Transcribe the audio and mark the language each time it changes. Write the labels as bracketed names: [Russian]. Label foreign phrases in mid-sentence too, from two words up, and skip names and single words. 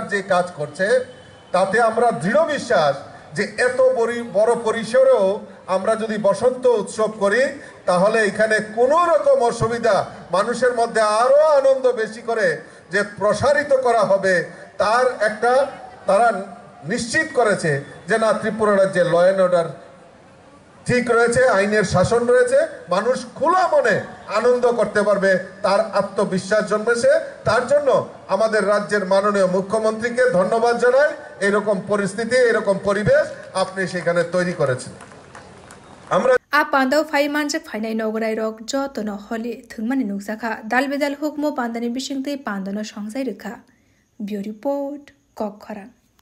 [Bangla] যে কাজ করছে, তাতে আমরা দৃঢ় বিশ্বাস যে এত বড় পরিসরেও আমরা যদি বসন্ত উৎসব করি তাহলে এখানে কোনো রকম অসুবিধা, মানুষের মধ্যে আরো আনন্দ বেশি করে যে প্রসারিত করা হবে তার একটা তারা নিশ্চিত করেছে যে না, ত্রিপুরা রাজ্যে [English] law and order [Bangla] ঠিক রয়েছে, আইনের শাসন রয়েছে, মানুষ খোলা মনে আনন্দ করতে পারবে, তার আত্মবিশ্বাস জন্মেছে। তার জন্য আমাদের রাজ্যের মাননীয় মুখ্যমন্ত্রীকে ধন্যবাদ জানাই। এরকম পরিস্থিতি, এরকম পরিবেশ আপনি সেখানে তৈরি করেছেন। আমরা [Kok Borok] पांडव फाइ मानजक फाइनाय नगराय रक जतन हले थंगमानि नुकसाखा दालबेदाल हुकमो पांडानि बिसिंतै पांडनो संसाय रेखा। [English] bureau report [Kok Borok] ककखरा।